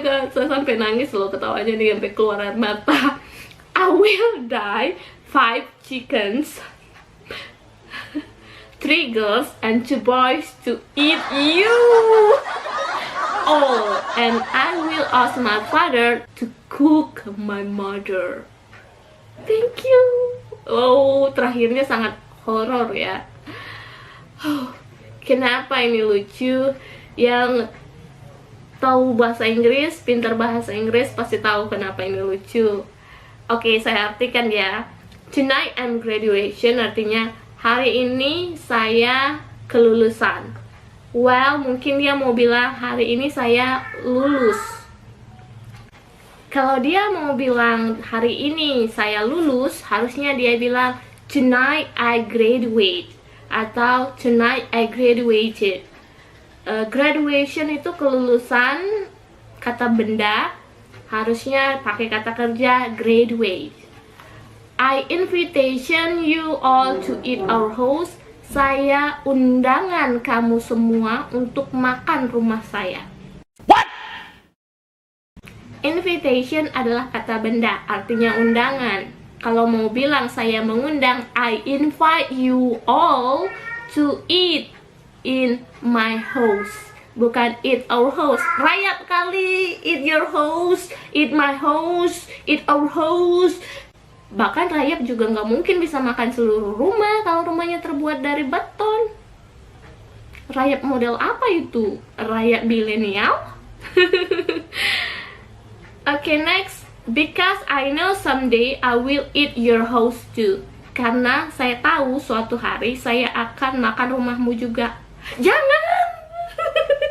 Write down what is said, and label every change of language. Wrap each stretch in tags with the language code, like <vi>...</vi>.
<id>saya sampai nangis loh ketawanya nih, sampai keluar air mata.</id> <en>I will die 5 chickens, 3 girls and 2 boys to eat you all, and I will ask my father to cook my mother. Thank you.</en> <id>Oh, terakhirnya sangat horor ya. Kenapa ini lucu? Yang tahu bahasa Inggris, pintar bahasa Inggris pasti tahu kenapa ini lucu. Oke, saya artikan ya.</id> <en>Tonight I'm graduation,</en> <id>artinya hari ini saya kelulusan. Well, mungkin dia mau bilang hari ini saya lulus. Kalau dia mau bilang hari ini saya lulus, harusnya dia bilang</id> <en>tonight I graduate</en> <id>atau</id> <en>tonight I graduated.</en> <id>Graduation itu kelulusan, kata benda harusnya pakai kata kerja graduate.</id> <en>I invitation you all to eat our house.</en> <id>Saya undangan kamu semua untuk makan rumah saya.</id> <en>What?</en> <id>Invitation adalah kata benda, artinya undangan. Kalau mau bilang saya mengundang,</id> <en>I invite you all to eat in my house,</en> <id>bukan</id> <en>eat our house.</en> <id>Rayap kali,</id> <en>eat your house, eat my house, eat our house.</en> <id>Bahkan rayap juga nggak mungkin bisa makan seluruh rumah kalau rumahnya terbuat dari beton. Rayap model apa itu? Rayap milenial?</id> <en>Okay, next. Because I know someday I will eat your house too.</en> <id>Karena saya tahu suatu hari saya akan makan rumahmu juga. Jangan!</id>